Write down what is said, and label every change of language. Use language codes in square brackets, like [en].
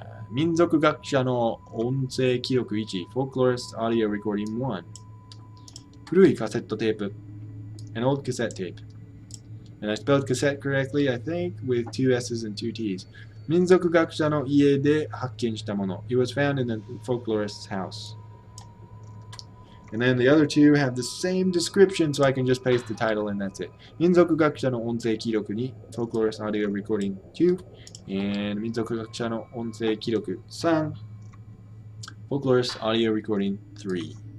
[ja] 民族学者の音声記録1 [en] Folklorist Audio Recording 1 [ja] 古いカセットテープ [en] An old cassette tape. And I spelled cassette correctly, I think, with 2 S's and 2 T's. [ja] 民族学者の家で発見したもの. [en] It was found in the folklorist's house. And then the other two have the same description, so I can just paste the title and that's it. [ja] 民族学者の音声記録2 [en] Folklorist Audio Recording 2 and [ja] 民族学者の音声記録3 [en] Folklorist Audio Recording 3.